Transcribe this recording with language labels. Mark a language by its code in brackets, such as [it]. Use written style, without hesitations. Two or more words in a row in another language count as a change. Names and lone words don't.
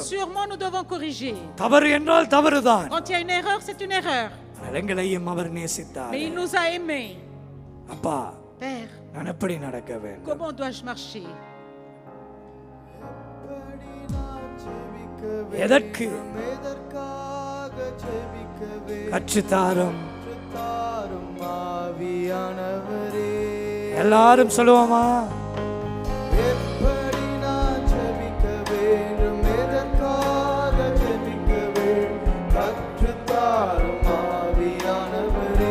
[fr] Sûrement, nous devons corriger. [ta] தவறு என்றால் தவறுதான். [fr] Quand il y a une erreur, c'est une erreur. [ta] எங்களையும் அவர் நேசித்தார். [fr] Mais il nous a aimés. [ta] அப்பா, [fr] Père, [ta] நான் எப்படி நடக்க வேண்டும்? comment dois-je marcher? எதற்கு எதற்காக ஜெபிக்கவே கற்றுத்தாரும். தாரும் ஆவியானவரே. எல்லாரும் சொல்லுவோமா? எப்படி நான் ஜெபிக்க வேண்டும், எதற்காக ஜெபிக்க வேண்டும், கற்றுத்தாரும் ஆவியானவரே.